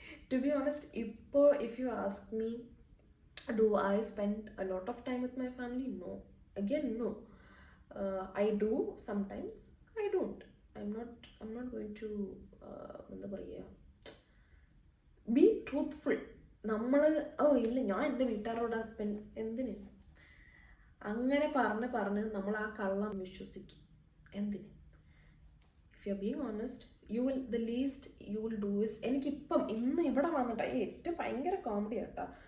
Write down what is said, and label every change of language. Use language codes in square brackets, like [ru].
[en] To be honest, if you ask me, do I spend a lot of time with my family? No. Again, no. I do sometimes. I don't. I'm not going to [ml] എന്താ പറയുക, [en] be truthful. [ml] ഇല്ല ഞാൻ എൻ്റെ വീട്ടുകാരോട് എന്തിന് അങ്ങനെ പറഞ്ഞ് നമ്മൾ ആ കള്ളം വിശ്വസിക്കും. എന്തിന്? [en] If you're being honest, the least you will do is, [ml] എനിക്കിപ്പം ഇന്ന് ഇവിടെ വന്നിട്ട് ഏറ്റവും ഭയങ്കര കോമഡി ആട്ടാ.